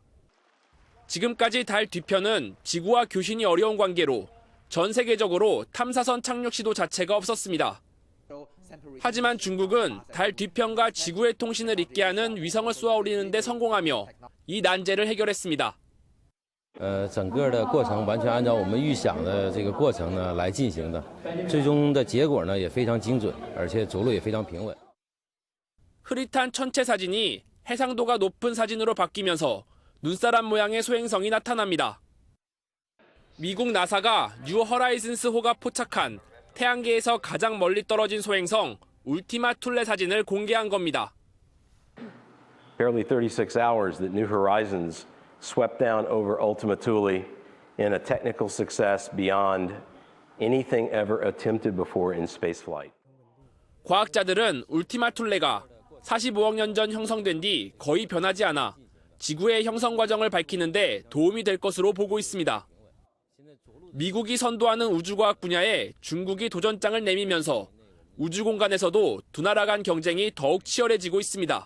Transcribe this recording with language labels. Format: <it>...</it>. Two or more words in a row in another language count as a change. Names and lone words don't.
<ko>지금까지 달 뒤편은 지구와 교신이 어려운 관계로 전 세계적으로 탐사선 착륙 시도 자체가 없었습니다. 하지만 중국은 달 뒤편과 지구의 통신을 잇게 하는 위성을 쏘아 올리는 데 성공하며 이 난제를 해결했습니다.</ko> <zh>整个的过程完全按照我们预想的这个过程呢来进行的，最终的结果呢也非常精准，而且着陆也非常平稳。</zh> <ko>흐릿한 천체 사진이 해상도가 높은 사진으로 바뀌면서 눈사람 모양의 소행성이 나타납니다. 미국 나사가 뉴 허라이즌스호가 포착한 태양계에서 가장 멀리 떨어진 소행성 울티마 툴레 사진을 공개한 겁니다.</ko> <en>Barely 36 hours that New Horizons swept down over Ultima Thule in a technical success beyond anything ever attempted before in spaceflight.</en> <ko>과학자들은 울티마 툴레가 45억 년 전 형성된 뒤 거의 변하지 않아 지구의 형성 과정을 밝히는데 도움이 될 것으로 보고 있습니다. 미국이 선도하는 우주과학 분야에 중국이 도전장을 내밀면서 우주 공간에서도 두 나라 간 경쟁이 더욱 치열해지고 있습니다.</ko>